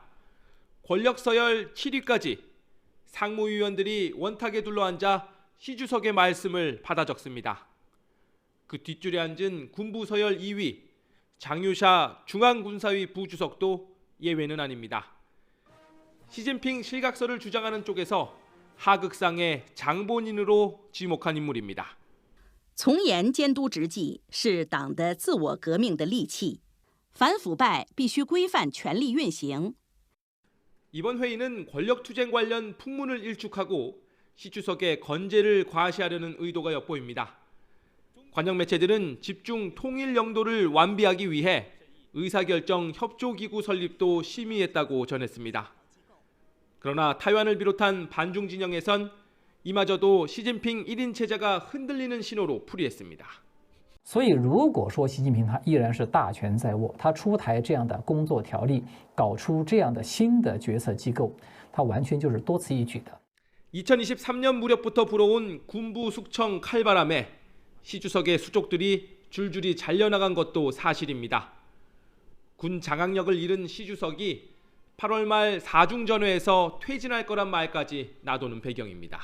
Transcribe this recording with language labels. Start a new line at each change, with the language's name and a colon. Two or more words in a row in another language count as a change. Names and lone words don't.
Korean: 권력 서열 7위까지 상무위원들이 원탁에 둘러앉아 시 주석의 말씀을 받아 적습니다. 그 뒷줄에 앉은 군부 서열 2위 장유샤 중앙군사위 부주석도 예외는 아닙니다. 시진핑 실각설을 주장하는 쪽에서 하극상의 장본인으로 지목한 인물입니다.
Chinese: 从严监督执纪是党的自我革命的利器，反腐败必须规范权力运行。
Korean: 이번 회의는 권력투쟁 관련 풍문을 일축하고 시 주석의 건재를 과시하려는 의도가 엿보입니다. 관영 매체들은 집중 통일 영도를 완비하기 위해 의사결정 협조기구 설립도 심의했다고 전했습니다. 그러나 타이완을 비롯한 반중 진영에선 이마저도 시진핑 1인 체제가 흔들리는 신호로 풀이했습니다.
Chinese: 所以如果说习近平他依然是大权在握，他出台这样的工作条例，搞出这样的新的决策机构，他完全就是多此一举的。
Korean: 2023년 무렵부터 불어온 군부 숙청 칼바람에 시 주석의 수족들이 줄줄이 잘려나간 것도 사실입니다. 군 장악력을 잃은 시 주석이 8월 말 4중 전회에서 퇴진할 거란 말까지 나도는 배경입니다.